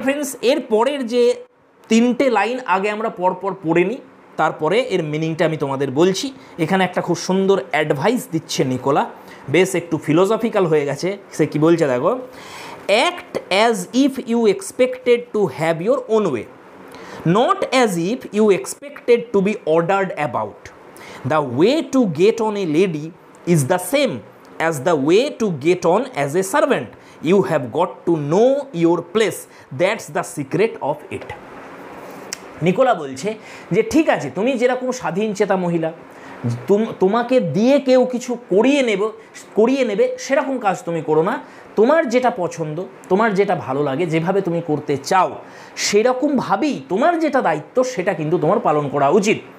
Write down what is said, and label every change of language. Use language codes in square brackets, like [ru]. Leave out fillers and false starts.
[bn] Friends, এর পরের যে 3টে লাইন আগে আমরা পরপর পড়ে নিই, তারপরে এর মিনিংটা আমি তোমাদের বলছি। এখানে একটা খুব সুন্দর অ্যাডভাইস দিচ্ছে নিকোলা, বেশ একটু ফিলোসফিক্যাল হয়ে গেছে। সে কি বলছে দেখো, [en] Act as if you expected to have your own way, not as if you expected to be ordered about. The way to get on a lady is the same as the way to get on as a servant. You have got to know your place. That's the secret of it. [bn] Nikola বলছে যে ঠিক আছে, তুমি যেরকম স্বাধীন চেতা মহিলা, তোমাকে দিয়ে কেউ কিছু করিয়ে নেবে সেরকম কাজ তুমি করো না। তোমার যেটা পছন্দ, তোমার যেটা ভালো লাগে, যেভাবে তুমি করতে চাও সেরকমভাবেই তোমার যেটা দায়িত্ব সেটা কিন্তু তোমার পালন করা উচিত।